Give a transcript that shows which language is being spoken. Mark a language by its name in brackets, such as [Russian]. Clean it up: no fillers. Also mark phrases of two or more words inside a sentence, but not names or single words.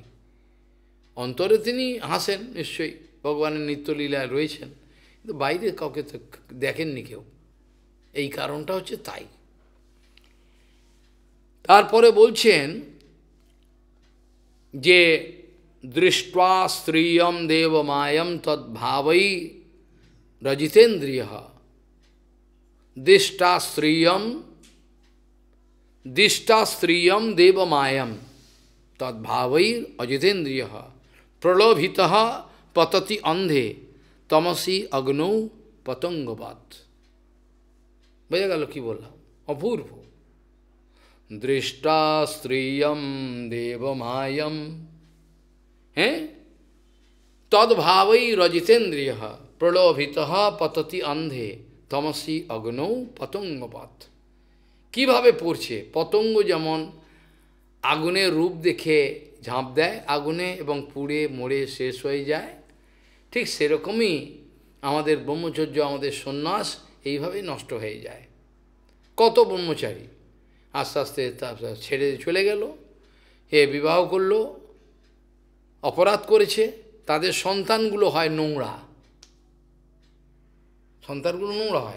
[Bangla] অন্তরে তিনি হাসেন নিশ্চয়ই, ভগবানের নিত্যলীলায় রয়েছেন, কিন্তু বাইরে কাউকে তো দেখেননি কেউ। এই কারণটা হচ্ছে তাই। তারপরে বলছেন যে [Sanskrit] দৃष्ट्वा स्त्रियं देवमायं तद्भावै रजितेन्द्रियः, दिष्टा स्त्रियं देवमायं तद्भावै अजितेन्द्रियः, प्रलोभितः पतति अंधे तमसि अग्नौ पतंगवत्। [Bangla] বোঝা গেল কি বললাম? অপূর্ব। [Sanskrit] दृष्टा स्त्रियं देवमायं, हैं तद्भावै रजितेन्द्रियः, प्रलोभितः पतति अंधे तमसि अग्नौ पतंगवत्। [Bangla] কিভাবে পড়ছে? পতঙ্গ যেমন আগুনের রূপ দেখে ঝাঁপ দেয় আগুনে এবং পুড়ে মরে শেষ হয়ে যায়, ঠিক সেরকমই আমাদের ব্রহ্মচর্য, আমাদের সন্ন্যাস এইভাবেই নষ্ট হয়ে যায়। কত ব্রহ্মচারী আস্তে আস্তে তারপর ছেড়ে চলে গেল, এ বিবাহ করলো, অপরাধ করেছে, তাদের সন্তানগুলো হয় নোংরা, সন্তানগুলো নোংরা হয়।